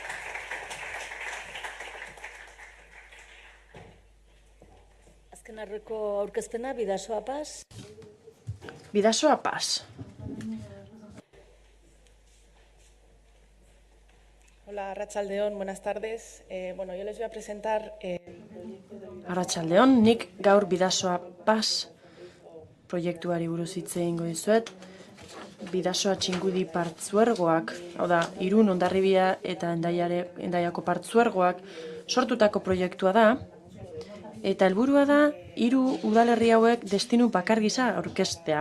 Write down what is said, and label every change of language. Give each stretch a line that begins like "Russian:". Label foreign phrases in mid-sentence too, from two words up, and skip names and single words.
Basque: Azken arreko aurkezpena, Bidasoa Paz. Bidasoa Paz. Hola, Arratsaldeon,
Spanish: buenas tardes. Yo les voy a presentar...
Basque: Arratsaldeon, nik gaur Bidasoa Paz proiektuari buruz hitz egingo dizuet. Bidasoa Txingudi partzuergoak, hau da, Irun, Hondarribia eta Hendaiako partzuergoak sortutako proiektua da, eta helburua da 3 udalerri hauek destinu bakar gisa aurkeztea.